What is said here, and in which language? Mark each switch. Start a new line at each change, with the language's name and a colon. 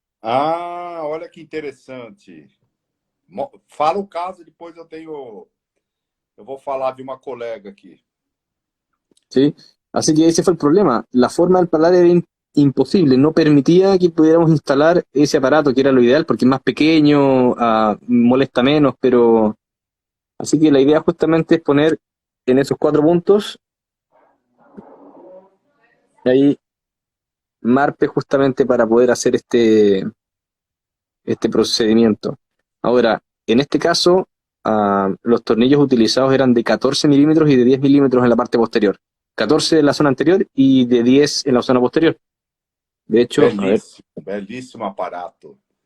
Portuguese: Ah, olha que interessante. Fala o caso e depois eu vou falar de uma colega aqui.
Spanish: ¿Sí? Así que ese fue el problema. La forma del paladar era imposible, no permitía que pudiéramos instalar ese aparato, que era lo ideal, porque es más pequeño, molesta menos, pero... Así que la idea justamente es poner en esos 4 puntos, ahí marpe justamente para poder hacer este procedimiento. Ahora, en este caso, los tornillos utilizados eran de 14 milímetros y de 10 milímetros en la parte posterior. 14 en la zona anterior y de 10 en la zona posterior. De hecho, a ver,
Portuguese: Belíssimo, belíssimo aparato.